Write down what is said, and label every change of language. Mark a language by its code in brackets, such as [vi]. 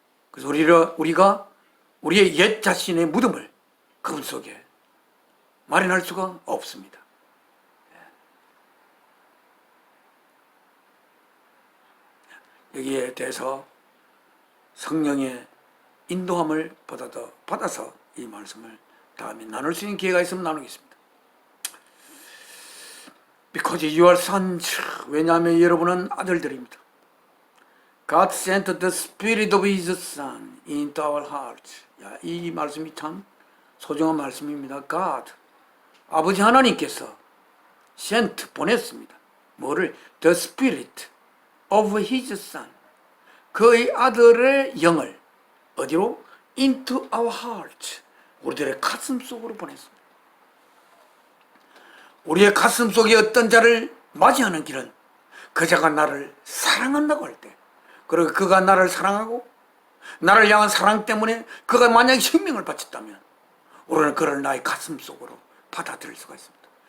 [ko] 그래서 우리가 우리의 옛 자신의 무덤을 그분 속에 마련할 수가 없습니다. 여기에 대해서 성령의 인도함을 받아서 이 말씀을 다음에 나눌 수 있는 기회가 있으면 나누겠습니다. [en] Because you are sons, [ko] 왜냐하면 여러분은 아들들입니다. [en] God sent the Spirit of His Son into our hearts. [ko] 이 말씀이 참 소중한 말씀입니다. [en] God, [ko] 아버지 하나님께서 [en] sent, [ko] 보냈습니다. 뭐를? [en] The Spirit of His Son, [ko] 그의 아들의 영을 어디로? [en] Into our heart. [ko] 우리들의 가슴 속으로 보냈습니다. 우리의 가슴 속에 어떤 자를 맞이하는 길은 그 자가 나를 사랑한다고 할 때, 그리고 그가 나를 사랑하고 나를 향한 사랑 때문에 그가 만약에 생명을 바쳤다면 우리는 그를 나의 가슴 속으로 받아들일 수가 있습니다.